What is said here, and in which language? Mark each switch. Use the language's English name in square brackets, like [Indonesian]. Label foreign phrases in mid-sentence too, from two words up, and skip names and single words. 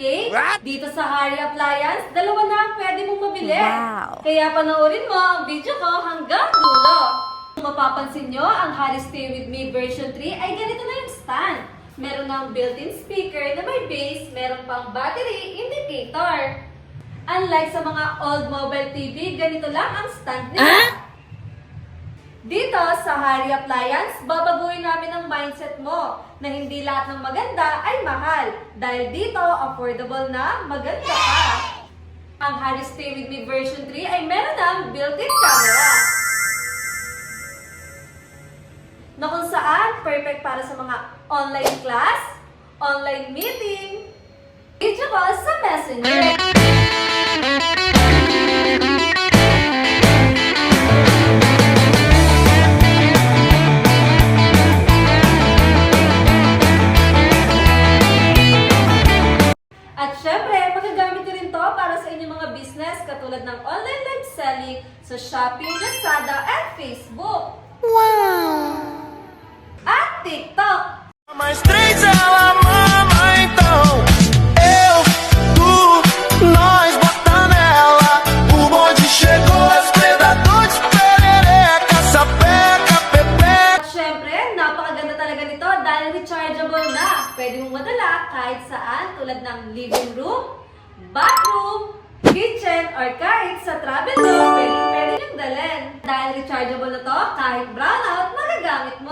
[Filipino] What? Dito sa Harry Appliance, dalawa na ang pwede mong mabili. Wow. Kaya panoorin mo ang video ko hanggang dulo. Kung mapapansin nyo, ang Harry Stay With Me version 3 ay ganito na yung stand. Meron ng [English] built-in speaker [Filipino] na may base, meron pang [English] battery indicator. [Filipino] Unlike sa mga [English] old mobile TV, [Filipino] ganito lang ang stand nila. Dito sa Harry Appliance, babaguhin namin ang mindset mo na hindi lahat ng maganda ay mahal. Dahil dito, affordable na maganda ka. Ang Harry Stay With Me version 3 ay meron ng [English] built-in camera [Filipino] na kung saan perfect para sa mga [English] online class, online meeting, video call [Filipino] sa Messenger. At syempre, magagamit nyo rin to para sa inyong mga business katulad ng [English] online live selling [Filipino] sa Shopee, Lazada, at Facebook. Wow! At TikTok. [Portuguese] Mais três ela mama, então eu, tu, nós bota nela. O bonde chegou, os predadores perereca, sapeca, pepeca. [Filipino] At syempre, napakaganda talaga nito dahil rechargeable na. Pwede mong madala kahit saan tulad ng [English] living room, bathroom, kitchen, or [Filipino] kahit sa [English] travel room, [Filipino] pwede niyong dalhin. Dahil rechargeable na to, kahit brownout, magagamit mo.